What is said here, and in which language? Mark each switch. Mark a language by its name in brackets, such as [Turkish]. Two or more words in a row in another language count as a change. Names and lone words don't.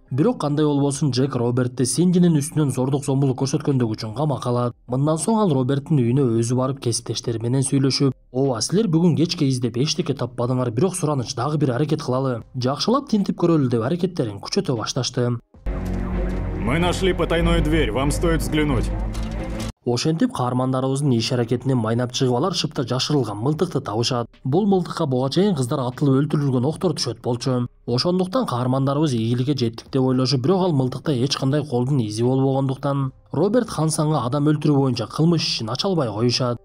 [Kyrgyz] Бирок кандай болбосун, Джек Робертти Синдинин үстүнөн зордук зомбулук көрсөткөндүгү үчүн камакка алат. Мындан соң ал Роберттин үйүнө өзү барып кесиптештери менен сүйлөшүп, ооба, силер бүгүн кечке издеп эчтеке таппадыңар, бирок сураныч дагы бир аракет кылалы, жакшылап тинтип көрөлү деп аракеттерин күчөтө башташты. [Russian] Мы нашли потайную дверь, вам стоит взглянуть. [Kyrgyz] Ошентип каармандарыбыздын иш аракетинен майнап чыгып, алар шыпта жашырылган мылтыкты табышат. Бул мылтыкка буга чейин кыздар атылып өлтүрүлгөн октор түшөт болчу. Ошондуктан каармандарыбыз ийгиликке жеттик деп ойлошуп, бирок ал мылтыкта эч кандай колдун изи болбогондуктан Роберт Хэнсонго адам өлтүрүү боюнча кылмыш ишин ача албай коюшат.